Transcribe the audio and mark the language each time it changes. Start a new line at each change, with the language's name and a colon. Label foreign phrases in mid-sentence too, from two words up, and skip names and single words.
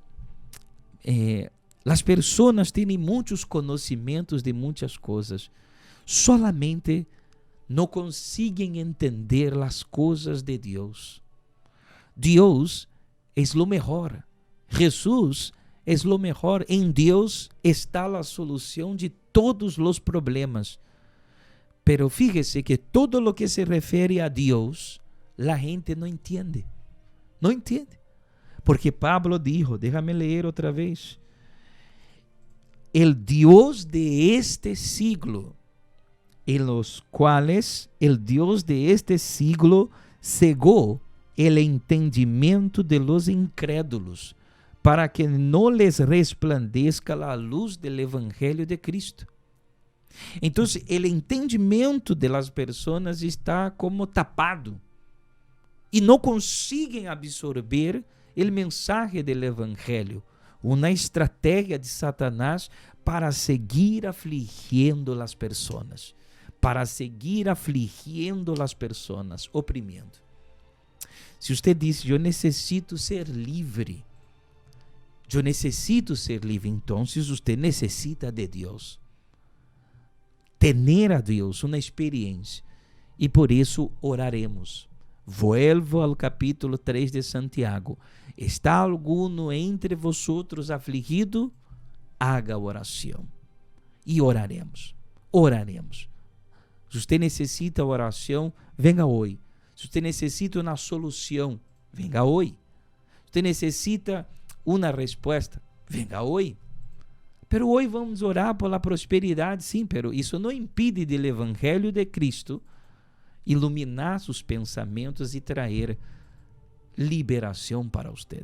Portuguese: As pessoas têm muitos conhecimentos de muitas coisas, solamente não conseguem entender as coisas de Deus. Deus é o melhor. Jesus é o melhor. Em Deus está a solução de todos os problemas.
Spanish: Pero fíjese que todo lo que se refere a Deus, la gente
Portuguese: não entende. Não entende.
Spanish: Porque Pablo dijo, déjame leer outra vez. El Dios de este siglo, en los cuales el Dios de este siglo cegó el entendimiento de los incrédulos, para que no les resplandezca la luz del Evangelio de Cristo. Entonces, el entendimiento de las personas está como tapado y no consiguen absorber el mensaje del Evangelio.
Portuguese: Uma estratégia de Satanás para seguir afligindo as pessoas, para seguir afligindo as pessoas, oprimindo. Se você diz, eu necessito ser livre, então você necessita de Deus. Tener a Deus uma experiência. E por isso oraremos. Vuelvo ao capítulo 3 de Santiago.
Spanish: ¿Está alguno entre vosotros afligido?
Portuguese: Haga oração. E oraremos. Oraremos. Se você necessita oração, venga hoje. Se você necessita uma solução, venga hoje. Se você necessita uma resposta, venga hoje. Pero hoje vamos orar
Spanish: por la
Portuguese: prosperidade, sim, pero isso não impede do Evangelho de Cristo iluminar seus pensamentos e trazer liberação para você.